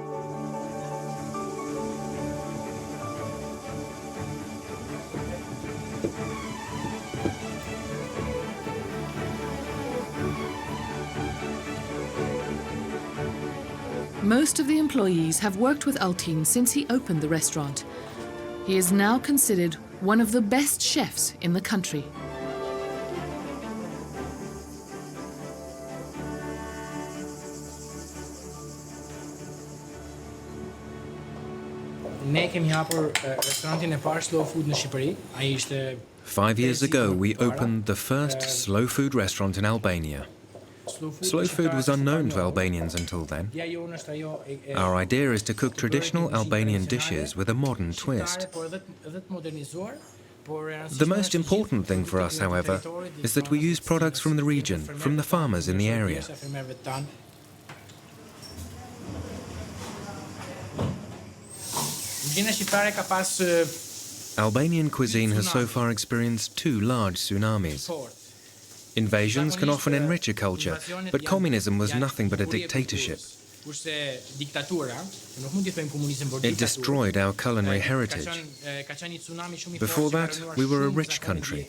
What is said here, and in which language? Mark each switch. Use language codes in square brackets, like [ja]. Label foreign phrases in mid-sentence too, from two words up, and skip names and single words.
[en] Most of the employees have worked with Altin since he opened the restaurant. He is now considered one of the best chefs in the country. [sq] Ne kemi hapur restorantin e parë Slow Food në Shqipëri. Ai ishte [en] 5 years ago, we opened the first slow food restaurant in Albania. Slow food was unknown to Albanians until then. Our idea is to cook traditional Albanian dishes with a modern twist. The most important thing for us, however, is that we use products from the region, from the farmers in the area. [sq] Gjina shqiptare ka pas [en] Albanian cuisine has so far experienced 2 large tsunamis. Invasions can often enrich a culture, but communism was nothing but a dictatorship. It destroyed our culinary heritage. Before that, we were a rich country.